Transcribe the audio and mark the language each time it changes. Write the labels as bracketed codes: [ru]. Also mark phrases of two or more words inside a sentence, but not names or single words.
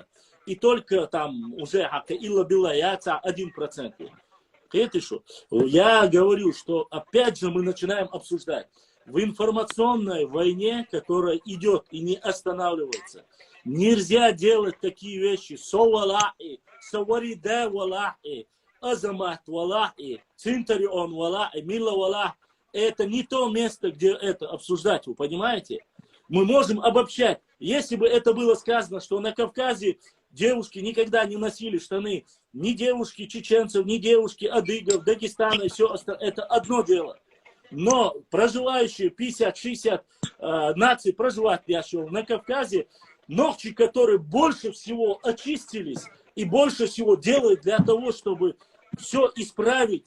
[ru] И только там уже 1%. Я говорю, что опять же мы начинаем обсуждать. В информационной войне, которая идет и не останавливается, нельзя делать такие вещи. [ce] Совалахи, саварида валахи, азамат валахи, цинтарион валахи, мила валахи. [ru] Это не то место, где это обсуждать, вы понимаете? Мы можем обобщать. Если бы это было сказано, что на Кавказе девушки никогда не носили штаны, ни девушки чеченцев, ни девушки адыгов, Дагестана и все остальное, это одно дело. Но проживающие 50-60 наций проживают на Кавказе, ногти, которые больше всего очистились и больше всего делают для того, чтобы все исправить.